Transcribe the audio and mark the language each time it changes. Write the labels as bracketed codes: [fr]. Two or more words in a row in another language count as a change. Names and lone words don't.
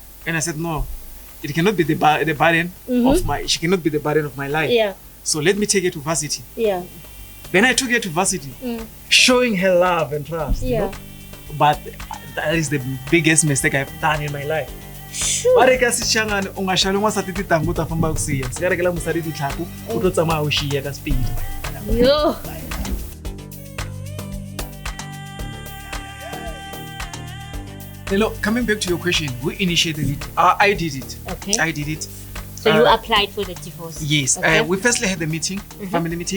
[en] and I said no, it cannot be the burden of my. She cannot be the burden of my life. Yeah. So let me take her to varsity. Yeah. Then I took her to varsity, Mm. showing her love and trust. You Yeah. know? But that is the biggest mistake I've done in my life. Sure. [tn] Ba re ka sechangane o ngashale ngwa sa titi tango ta famba go sia se ka rekela mosadi ditlhako o tlo tsamaya o shia ka speed. Yo. [en] Hello, coming back to your question, who initiated it? I did it. Okay. I did it. So you applied for the divorce? Yes. Okay. We firstly had the meeting, family meeting.